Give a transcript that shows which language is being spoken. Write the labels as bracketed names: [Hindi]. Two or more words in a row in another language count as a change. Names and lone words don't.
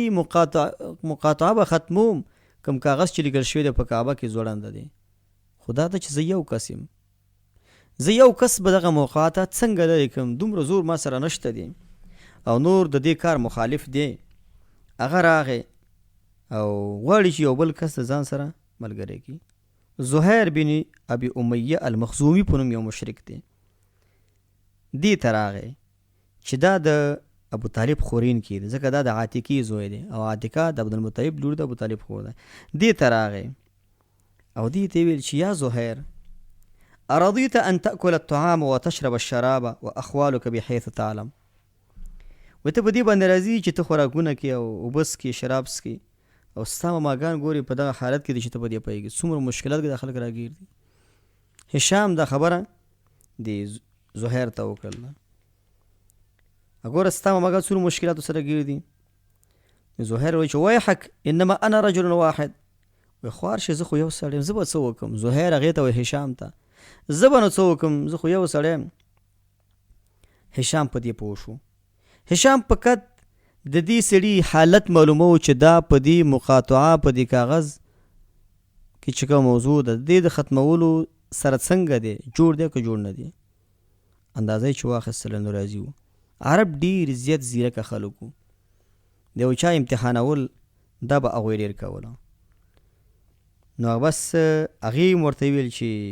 [Pashto] مقاطعه به ختموم کوم کاغذ چې لیکل شوی دی په کعبه کې ځوړنده دی خو دا ته چې زه یو کس یم زه یو کس به دغه موقعاته څنګه لرې کړم دومره زور ما سره نشته دی او نور د دې کار مخالف دی هغه راغی او غواړي چې یو بل کس د ځان سره ملګری کړي زهیر بن ابي امیه المخزومي په نوم یو مشرک دی دې ته راغی چې دا د ابو طالب خورین کې دی ځکه دا د عاتکې زوی دی او عاتکه د عبدالمطلب لور د ابو طالب خور دی دې ته راغی او دې ته ویل چې یا زهیر [Arabic] أرضيت أن تأكل الطعام وتشرب الشراب وأخوالك بحيث تعلم [Pashto] وته په دې باندې راځي چې ته خوراکونه کې او وبس کې شراب څکې او ستا ماګان ګوري په دغه حالت کې دي چې ته په دې پوهېږي څومره مشکلات کې د خلک راګیر دي هشام دا خبره د زهیر ته وکړله اګوره ستا ماګان څومره مشکلاتو سره ګیر دي زهیر وایي چې [Arabic] ویحک انما انا رجل واحد [Pashto] وایي خوار شي زه خو یو سړی یم زه به څه وکړم زهیر هغې ته وایي هشام ته زه به نو څه وکړم زه خو یو سړی یم هشام په دې پوه شو هشام فقط د دې سړي حالت معلومه و چې دا په دې مقاطعه په دې کاغذ کې چې کوم موضوع ده د دې د ختمولو سره څنګه دی جوړ دی که جوړ نه دی اندازه یې چې واخیستله نو راضي و عرب ډېر زیات زیرکه خلک و د یو چا امتحانول دا به هغوی ډېر کوله نو بس هغې م ورته ویل چې